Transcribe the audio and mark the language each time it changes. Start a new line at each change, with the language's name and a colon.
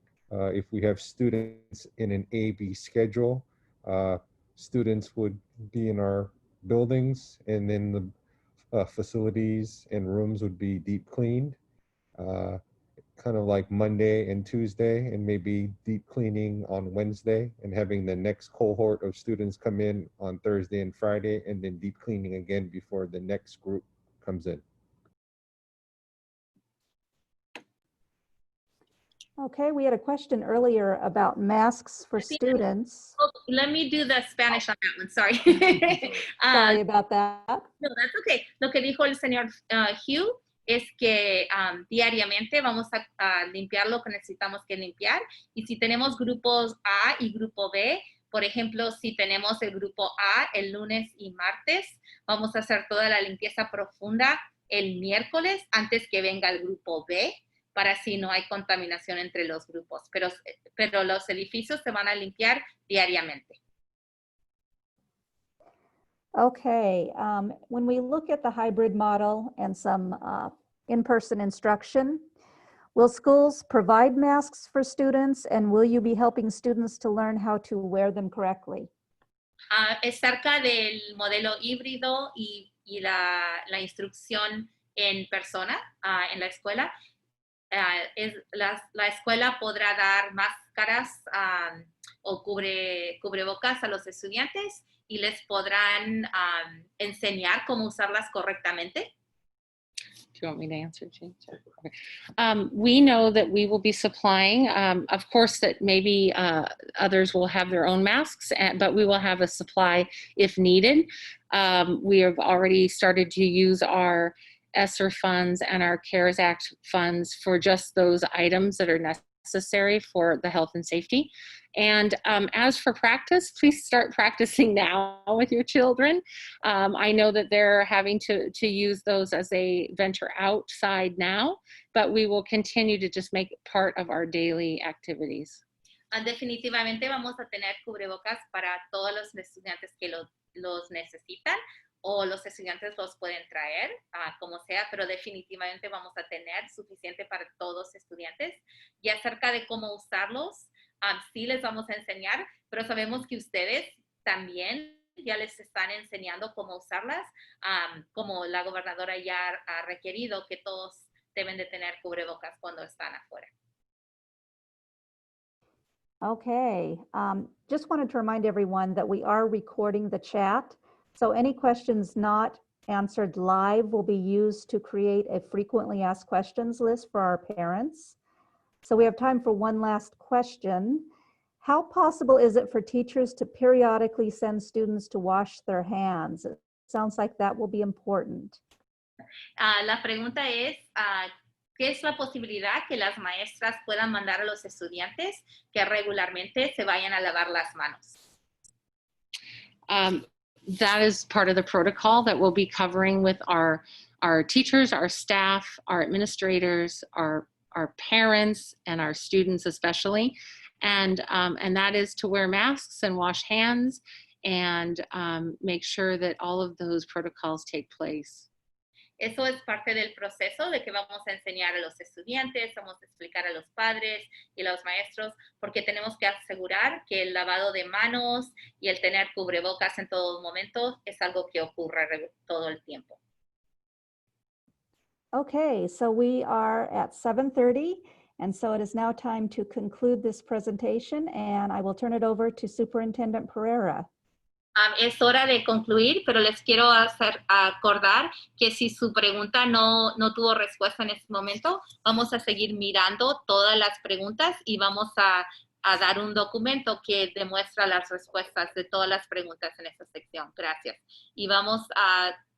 English: If we have students in an A-B schedule, students would be in our buildings, and then the facilities and rooms would be deep cleaned, kind of like Monday and Tuesday, and maybe deep cleaning on Wednesday, and having the next cohort of students come in on Thursday and Friday, and then deep cleaning again before the next group comes in. Okay, we had a question earlier about masks for students. Oh, let me do the Spanish on that one, sorry. Sorry about that. No, that's okay.
Spanish: Lo que dijo el señor Hugh es que diariamente vamos a limpiar lo que necesitamos que limpiar. Y si tenemos grupos A y grupo B, por ejemplo, si tenemos el grupo A el lunes y martes, vamos a hacer toda la limpieza profunda el miércoles antes que venga el grupo B, para así no hay contaminación entre los grupos. Pero los edificios se van a limpiar diariamente.
English: Okay, when we look at the hybrid model and some in-person instruction, will schools provide masks for students, and will you be helping students to learn how to wear them correctly?
Spanish: Es cerca del modelo híbrido y la instrucción en persona en la escuela. La escuela podrá dar máscaras o cubrebocas a los estudiantes y les podrán enseñar cómo usarlas correctamente.
English: Do you want me to answer, Jane? Okay. We know that we will be supplying, of course, that maybe others will have their own masks, but we will have a supply if needed. We have already started to use our ESSER funds and our CARES Act funds for just those items that are necessary for the health and safety. And as for practice, please start practicing now with your children. I know that they're having to use those as they venture outside now, but we will continue to just make it part of our daily activities.
Spanish: Definitivamente vamos a tener cubrebocas para todos los estudiantes que los necesitan, o los estudiantes los pueden traer, como sea, pero definitivamente vamos a tener suficiente para todos los estudiantes. Y acerca de cómo usarlos, sí les vamos a enseñar, pero sabemos que ustedes también ya les están enseñando cómo usarlas, como la gobernadora ya ha requerido que todos deben de tener cubrebocas cuando están afuera.
English: Okay, just wanted to remind everyone that we are recording the chat. So any questions not answered live will be used to create a frequently asked questions list for our parents. So we have time for one last question. How possible is it for teachers to periodically send students to wash their hands? It sounds like that will be important.
Spanish: La pregunta es, ¿qué es la posibilidad que las maestras puedan mandar a los estudiantes que regularmente se vayan a lavar las manos?
English: That is part of the protocol that we'll be covering with our teachers, our staff, our administrators, our parents, and our students especially. And that is to wear masks and wash hands and make sure that all of those protocols take place.
Spanish: Eso es parte del proceso de que vamos a enseñar a los estudiantes, vamos a explicar a los padres y a los maestros, porque tenemos que asegurar que el lavado de manos y el tener cubrebocas en todo momento es algo que ocurre todo el tiempo.
English: Okay, so we are at 7:30, and so it is now time to conclude this presentation, and I will turn it over to Superintendent Pereira.
Spanish: Es hora de concluir, pero les quiero acordar que si su pregunta no tuvo respuesta en este momento, vamos a seguir mirando todas las preguntas y vamos a dar un documento que demuestra las respuestas de todas las preguntas en esta sección. Gracias. Y vamos a